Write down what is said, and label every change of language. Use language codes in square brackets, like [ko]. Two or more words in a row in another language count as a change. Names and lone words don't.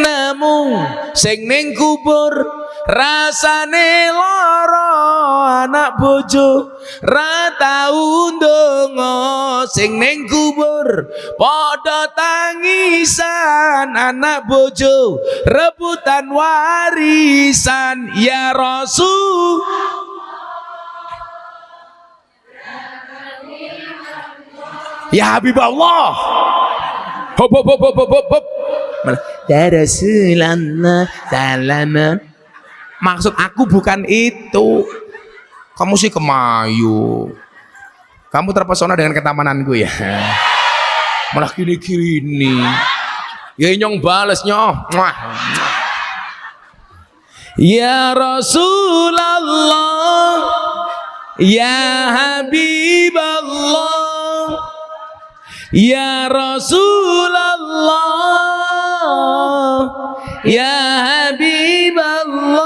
[jv] nemu sing ning kubur rasane lara anak bojo ra tau ndonga sing ning kubur padha tangisan anak bojo rebutan warisan [ar] يا رسول يا حبيب الله hop hop hop hop hop hop يا رسول الله salaman. [id] Maksud aku bukan itu. Kamu sih kemayu. Kamu terpesona dengan ketamananku ya. [jv] Malah gini-gini. Ya nyong bales nyong. [ar] يا رسول الله، يا حبيب الله، يا رسول الله، يا حبيب الله.